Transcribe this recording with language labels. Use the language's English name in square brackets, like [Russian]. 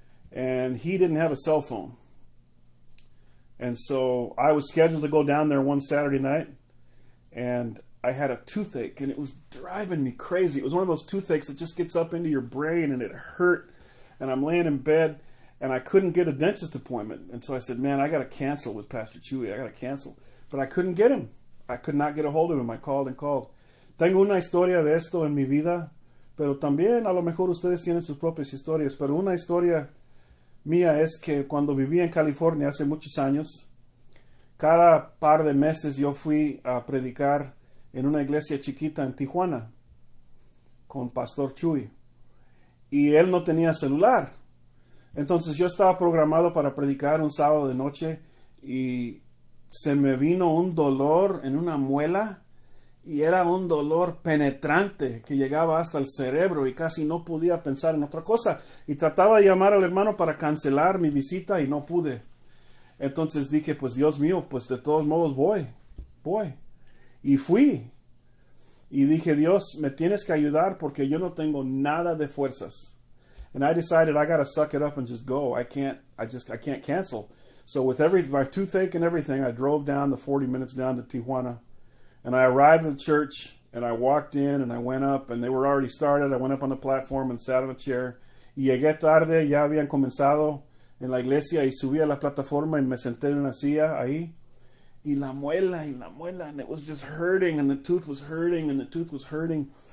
[English] And he didn't have a cell phone. And so I was scheduled to go down there one Saturday night, and I had a toothache, and it was driving me crazy. It was one of those toothaches that just gets up into your brain, and it hurt. And I'm laying in bed, and I couldn't get a dentist appointment. And so I said, man, I got to cancel with Pastor Chuy. I got to cancel. But I couldn't get him. I could not get a hold of him. I called and called. [Spanish] Tengo una historia de esto en mi vida, pero también a lo mejor ustedes tienen sus propias historias. Pero una historia mía es que cuando vivía en California hace muchos años, cada par de meses yo fui a predicar en una iglesia chiquita en Tijuana con Pastor Chuy. Y él no tenía celular. Entonces yo estaba programado para predicar un sábado de noche y se me vino un dolor en una muela, y era un dolor penetrante que llegaba hasta el cerebro y casi no podía pensar en otra cosa. Y trataba de llamar al hermano para cancelar mi visita y no pude. Entonces dije, pues Dios mío, pues de todos modos voy. Y fui. Y dije, Dios, me tienes que ayudar porque yo no tengo nada de fuerzas. [English] And I decided I got to suck it up and just go. I can't cancel. So with my toothache and everything, I drove down the 40 minutes down to Tijuana. And I arrived at the church, and I walked in, and I went up, and they were already started. I went up on the platform and sat on a chair. [Spanish] Y llegué tarde, ya habían comenzado en la iglesia, y subí a la plataforma y me senté en una silla ahí. Y la muela, [English] and it was just hurting, and the tooth was hurting, and the tooth was hurting.